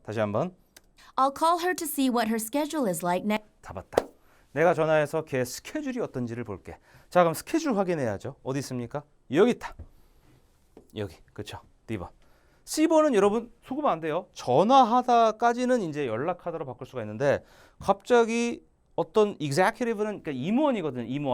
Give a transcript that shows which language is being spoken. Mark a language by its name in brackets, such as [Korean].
[Korean] 다시 한번. [English] I'll call her to see what her schedule is like next. [Korean] 잡았다. 내가 전화해서 걔 스케줄이 어떤지를 볼게. 자, 그럼 스케줄 확인해야죠. 어디 있습니까? 여기 있다. 여기. 그쵸? D번. C번은 여러분 속으면 안 돼요. 전화하다까지는 이제 연락하다로 바꿀 수가 있는데 갑자기 어떤 executive는 그러니까 임원이거든요.